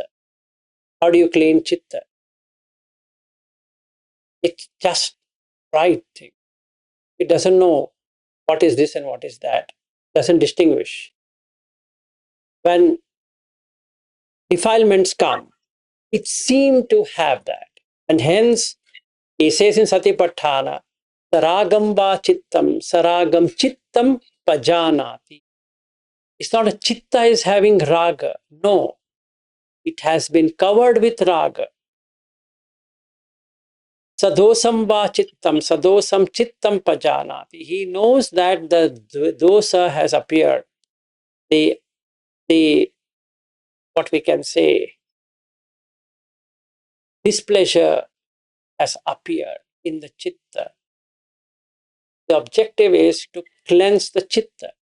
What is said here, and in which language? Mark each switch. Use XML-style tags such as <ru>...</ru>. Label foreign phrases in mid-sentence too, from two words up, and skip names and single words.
<en>How do you clean chitta? It's just right thing. It doesn't know what is this and what is that. It doesn't distinguish. When defilements come, it seemed to have that. And hence, he says in Satipatthana,</en> <pi>Saragam va chittam, saragam chittam pajanati.</pi> <en>It's not a chitta is having raga. No, it has been covered with raga.</en> <pi>Sadosam va chittam, sadosam chittam pajanati.</pi> <en>He knows that the dosa has appeared. The what we can say, displeasure has appeared in the chitta. The objective is to cleanse the chitta.</en>